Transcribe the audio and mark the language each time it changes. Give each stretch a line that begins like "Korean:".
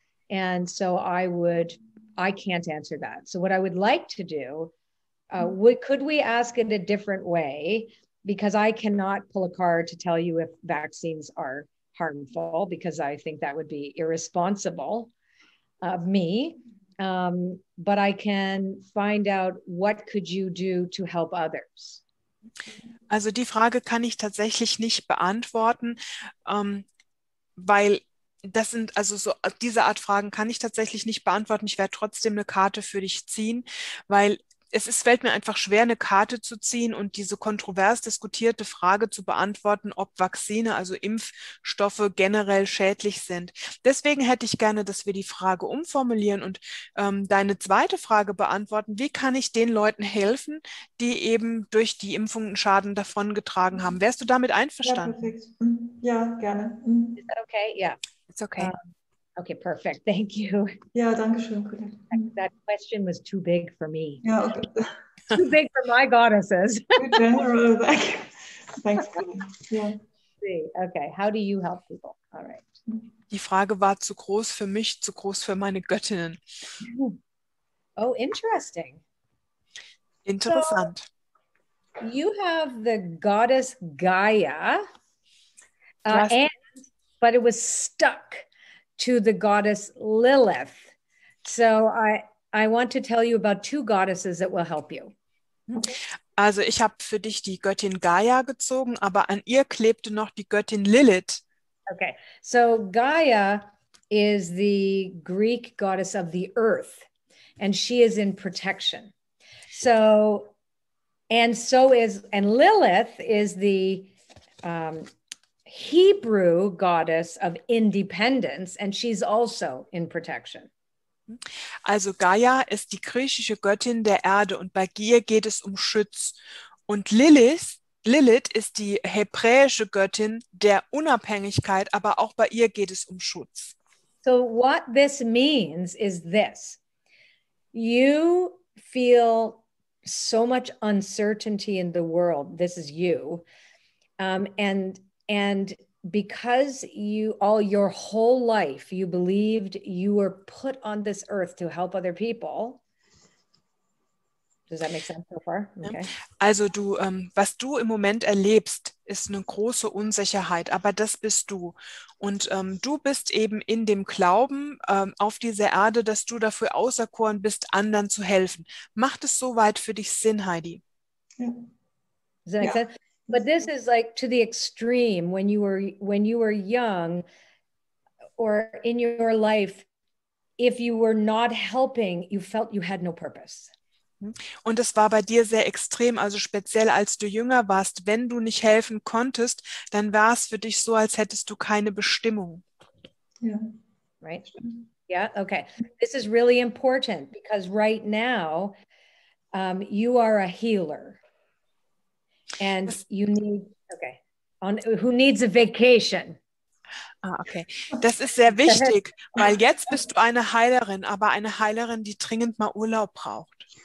English: And so I can't answer that. So what I would like to do, could we ask it a different way? Because I cannot pull a card to tell you if vaccines are harmful, because I think that would be irresponsible of me. But I can find out, what could you do to help others?
German: Also die Frage kann ich tatsächlich nicht beantworten, weil das sind also so, diese Art Fragen kann ich tatsächlich nicht beantworten. Ich werde trotzdem eine Karte für dich ziehen, weil fällt mir einfach schwer, eine Karte zu ziehen und diese kontrovers diskutierte Frage zu beantworten, ob Vakzine, also Impfstoffe, generell schädlich sind. Deswegen hätte ich gerne, dass wir die Frage umformulieren und deine zweite Frage beantworten. Wie kann ich den Leuten helfen, die eben durch die Impfung einen Schaden davongetragen haben? Wärst du damit einverstanden? Ja, perfekt. Ja, gerne.
English: Is that okay? Yeah. It's okay. Okay, perfect. Thank you.
German: Ja, danke schön, Colette.
English: That question was too big for me.
German: Ja, okay.
English: Too big for my goddesses. Too general. Thanks, Colette. Ja. Okay, how do you help people? All right.
German: Die Frage war zu groß für mich, zu groß für meine Göttinnen.
English: Oh, interesting.
German: Interessant.
English: So, you have the goddess Gaia, but it was stuck to the goddess Lilith. So I want to tell you about two goddesses that will help you.
German: Also ich habe für dich die Göttin Gaia gezogen, aber an ihr klebte noch die Göttin Lilith.
English: Okay, so Gaia is the Greek goddess of the earth, and she is in protection. And Lilith is the Hebrew goddess of independence, and she's also in protection.
German: Also Gaia ist die griechische Göttin der Erde und bei ihr geht es um Schutz. Und Lilith ist die hebräische Göttin der Unabhängigkeit, aber auch bei ihr geht es um Schutz.
English: So what this means is this: you feel so much uncertainty in the world. This is you, and because your whole life, you believed you were put on this earth to help other people. Does that make sense so far? Okay.
German: Also was du im Moment erlebst, ist eine große Unsicherheit, aber das bist du. Und du bist eben in dem Glauben auf dieser Erde, dass du dafür auserkoren bist, anderen zu helfen. Macht es soweit für dich Sinn, Heidi? Ja.
English: Does that make sense? But this is like to the extreme when you were young or in your life, if you were not helping, you felt you had no purpose.
German: Und es war bei dir sehr extrem, also speziell als du jünger warst, wenn du nicht helfen konntest, dann war es für dich so, als hättest du keine Bestimmung. Ja.
English: Right? Yeah, okay. This is really important because right now you are a healer. And you need, who needs a vacation? Okay.
German: Das ist sehr wichtig, weil jetzt bist du eine Heilerin, aber eine Heilerin, die dringend mal Urlaub braucht.